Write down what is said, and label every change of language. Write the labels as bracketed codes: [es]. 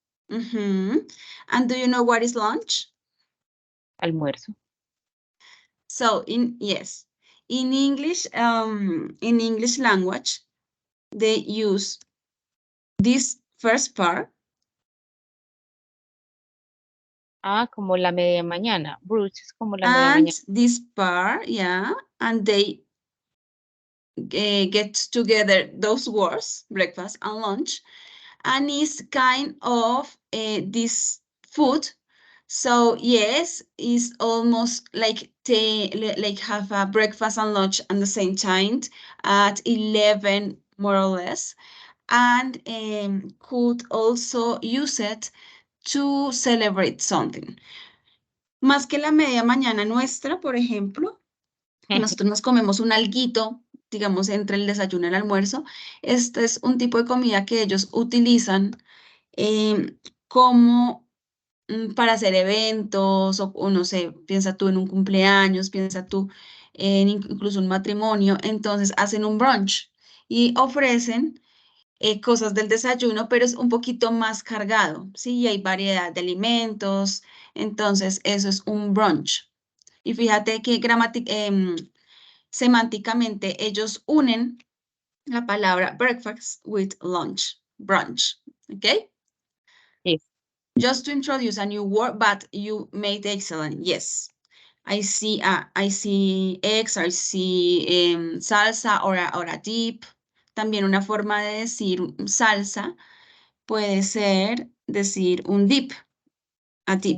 [en] And do you know what is lunch? [es] almuerzo. [en] So yes, in English language, they use this first part. [es] Ah, como la media mañana, brunch es como la media [en] And [es] mañana. [en] this part, yeah, and they get together those words, breakfast and lunch, and it's kind of this food. So yes, it's almost like like have a breakfast and lunch at the same time at 11 more or less, and could also use it to celebrate something. [es] Más que la media mañana nuestra, por ejemplo, nosotros nos comemos un alguito, digamos, entre el desayuno y el almuerzo. Este es un tipo de comida que ellos utilizan como para hacer eventos o no sé, piensa tú en un cumpleaños, piensa tú en incluso un matrimonio, entonces hacen un brunch y ofrecen cosas del desayuno, pero es un poquito más cargado, ¿sí? Y hay variedad de alimentos, entonces eso es un brunch. Y fíjate que semánticamente ellos unen la palabra [en] breakfast with lunch, brunch, [es] ¿ok? [en] Yes, Just to introduce a new word, but you made excellent. Yes, I see eggs, I see salsa or a dip. [es] También una forma de decir salsa puede ser decir un dip, [en] a dip.